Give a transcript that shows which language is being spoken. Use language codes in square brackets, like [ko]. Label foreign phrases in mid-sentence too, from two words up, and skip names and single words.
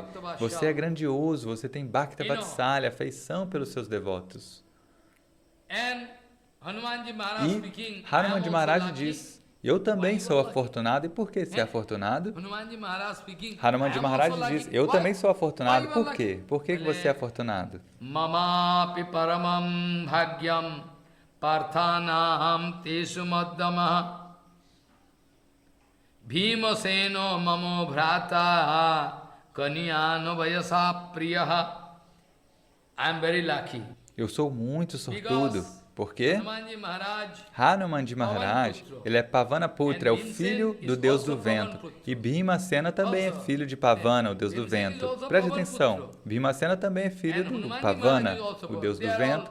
[pt] Você é grandioso, você tem Bhakta Vatsalya, afeição pelos seus devotos. E Hanuman Maharaj diz, eu também sou afortunado. E por que ser afortunado? Hanuman Maharaj diz, eu também sou afortunado. Por quê? Por que você é afortunado? [sa] ममापि परमम् भाग्यम् पार्थनहम् तेसु मद्दमः भीमसेनो ममो भ्राता कन्यनो वयसा प्रियह. [en] I am very lucky. [pt] Eu sou muito sortudo. Por quê? Hanuman Maharaj, ele é Pavana Putra, é o filho do deus do vento. E Bhimasena também é filho de Pavana, o deus do vento. Preste atenção, Bhimasena também é filho do Pavana, o deus do vento.